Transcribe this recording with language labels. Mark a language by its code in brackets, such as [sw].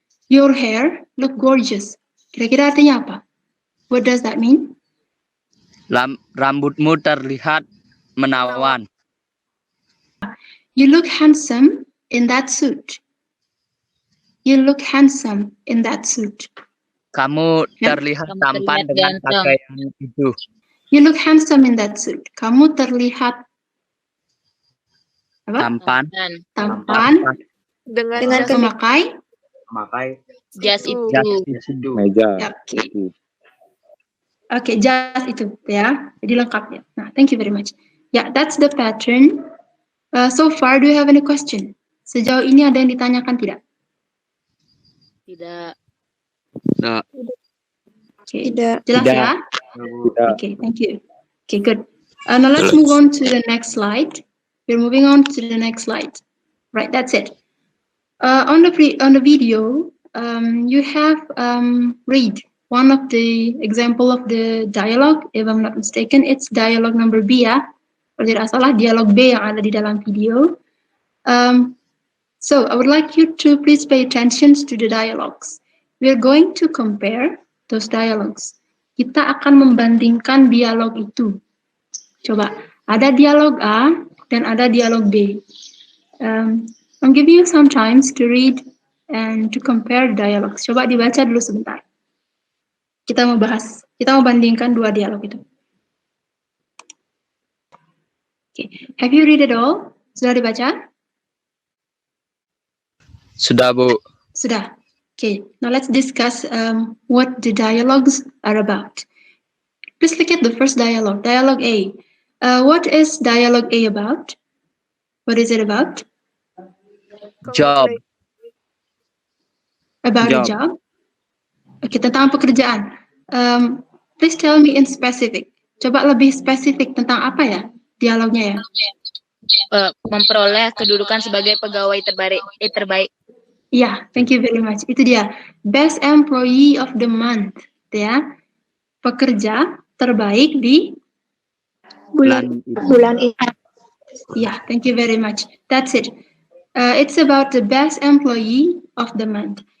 [en] Your hair look gorgeous. [id] Kira-kira artinya apa? [en] What does that mean? [id] Rambutmu terlihat menawan. [en] You look handsome in that suit. You look handsome in that suit. [id] Kamu terlihat tampan dengan pakaian itu. [en] You look handsome in that suit. [id] Kamu terlihat apa? Tampan dengan memakai Jas itu. Meja. Oke, jas itu ya. Jadi lengkapnya. Nah, [en] thank you very much. Yeah, that's the pattern. So far, do you have any question? [id] Sejauh ini ada yang ditanyakan tidak? Tidak. Nah, [en] Okay. [id] Tidak. Jelas ya? [en] Okay, thank you. Okay, good. Now let's move on to the next slide. We're moving on to the next slide. Right, that's it. On the video, you have read one of the example of the dialogue. If I'm not mistaken, it's dialogue number B ya. [id] Kalau tidak salah, dialog B yang ada di dalam video. [en] So I would like you to please pay attention to the dialogues. We're going to compare those dialogues. [id] Kita akan membandingkan dialog itu. Coba, ada dialog A dan ada dialog B. [en] I'm giving you some times to read and to compare dialogues. [id] Coba dibaca dulu sebentar. Kita mau bandingkan dua dialog itu. [en] Okay. Have you read it all? [id] Sudah dibaca? Sudah, Bu. Sudah. [en] Okay, now let's discuss what the dialogues are about. Please look at the first dialogue, dialogue A. What is dialogue A about? What is it about? Job. About a job? Okay, [id] tentang pekerjaan. [en] Please tell me in specific. [id] Coba lebih spesifik tentang apa ya dialognya ya? Memperoleh kedudukan sebagai pegawai terbaik. [en] Yeah, thank you very much. [id] Itu dia. [en] Best employee of the month. Ya. [id] Pekerja terbaik di bulan ini. [en] Yeah, thank you very much. That's it. It's about the best employee of the month.